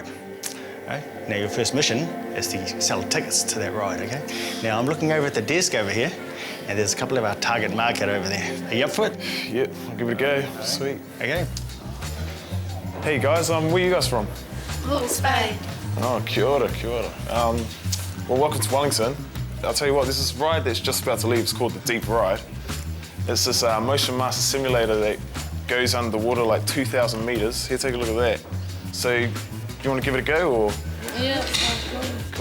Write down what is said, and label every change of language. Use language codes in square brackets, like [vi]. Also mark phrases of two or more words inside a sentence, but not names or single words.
[en] Okay? Now your first mission is to sell tickets to that ride, okay? Now I'm looking over at the desk over here, and there's a couple of our target market over there. Are you up for it? Yep, I'll give it a go. Sweet. Okay. Hey guys, where are you guys from? Spain. [mi] Oh, kia ora, kia ora. [en] Well, welcome to Wellington. I'll tell you what, this is a ride that's just about to leave. It's called the Deep Ride. It's this motion master simulator that goes under the water like 2,000 meters. Here, take a look at that. So, you want to give it a go, or? Yeah. Cool.